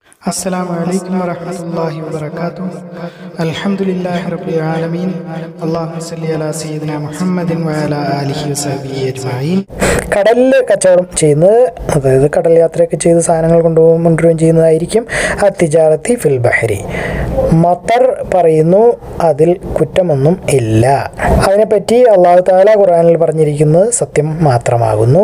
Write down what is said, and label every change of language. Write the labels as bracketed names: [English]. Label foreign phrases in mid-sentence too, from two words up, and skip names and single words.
[Arabic] السلام عليكم ورحمة الله وبركاته. الحمد لله رب العالمين. اللهم صل على سيدنا محمد وعلى آله وصحبه أجمعين. [Malayalam] കടലിൽ കച്ചവടം ചെയ്യുന്നത്, അതായത് കടൽ യാത്രയൊക്കെ ചെയ്ത് സാധനങ്ങൾ കൊണ്ടുവരികയും ചെയ്യുന്നതായിരിക്കും [Arabic] التجارة في البحر. [Malayalam] മത്തർ പറയുന്നു അതിൽ കുറ്റമൊന്നും ഇല്ല. അതിനെപ്പറ്റി അള്ളാഹു തആല ഖുർആനിൽ പറഞ്ഞിരിക്കുന്നത് സത്യം മാത്രമാകുന്നു.